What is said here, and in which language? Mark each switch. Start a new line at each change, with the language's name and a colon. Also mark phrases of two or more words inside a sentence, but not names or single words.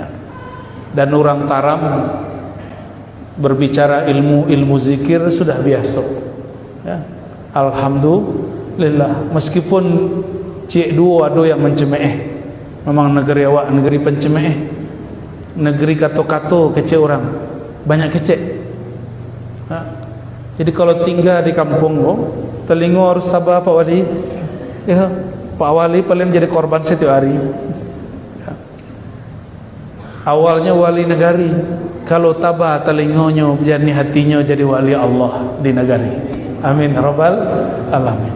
Indonesian: Dan orang Taram berbicara ilmu zikir sudah biasa ya. Alhamdulillah, meskipun cik dua ada yang mencemeh.
Minangkabau: Memang negeri awak negeri pencemeh, negeri kato-kato kecek orang, banyak kecek ha?
Indonesian: Jadi kalau tinggal di kampung telingo harus tabah Pak Wali ya. Pak Wali paling jadi korban setiap hari ya. Awalnya wali negari, kalau tabah telingonya jadi hatinya jadi wali Allah di negari.
Arabic: آمين رب العالمين.